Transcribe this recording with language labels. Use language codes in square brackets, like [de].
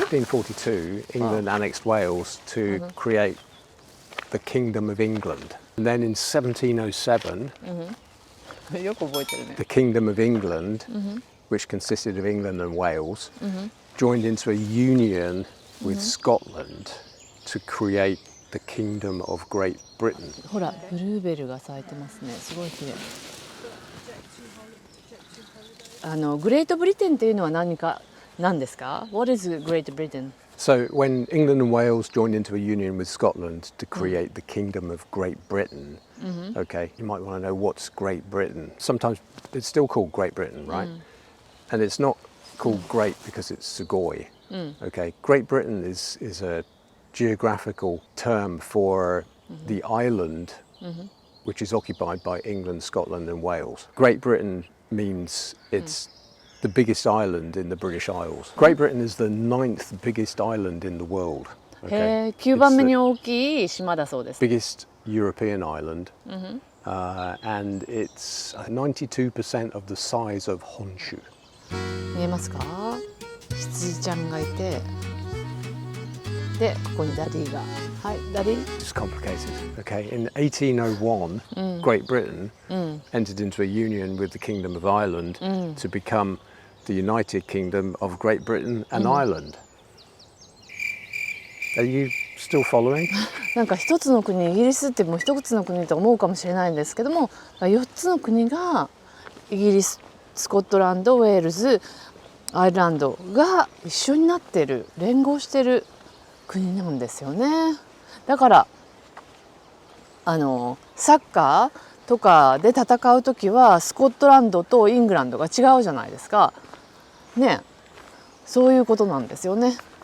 [en] 1542, England annexed Wales to create the Kingdom of England. And then in 1707, [ja] よく覚えてるね。 [en] the Kingdom of England, which consisted of England and Wales, joined into a union with Scotland to create the Kingdom of Great Britain. [ja] ほら、ブルーベルが咲いてますね。すごい綺麗。グレートブリテンっていうのは何ですか？ [en] What is Great Britain? So when England and Wales joined into a union with Scotland to create the Kingdom of Great Britain, okay, you might want to know what's Great Britain. Sometimes it's still called Great Britain, right? And it's not called Great because it's Sugoi. Okay, Great Britain is a geographical term for the island which is occupied by England, Scotland and Wales. Great Britain means it's the biggest island in the British Isles. Great Britain is the 9th biggest island in the world. [ja] へえ、9番目に大きい島だそうです。 [en] Biggest European island, and it's 92% of the size of Honshu. [ja] 見えますか？羊ちゃんがいて、でここにダディが、はい、ダディ。 [en] It's complicated. Okay, in 1801, Great Britain entered into a union with the Kingdom of Ireland to become the United Kingdom of Great Britain and Ireland. Are you still following? [ja] なんか一つの国、イギリスってもう一つの国と思うかもしれないんですけども、4つの国がイギリス、スコットランド、ウェールズ、アイルランドが一緒になってる、連合してる国なんですよね。だからサッカーとかで戦う時はスコットランドとイングランドが違うじゃないですか。ね、そういうことなんですよね。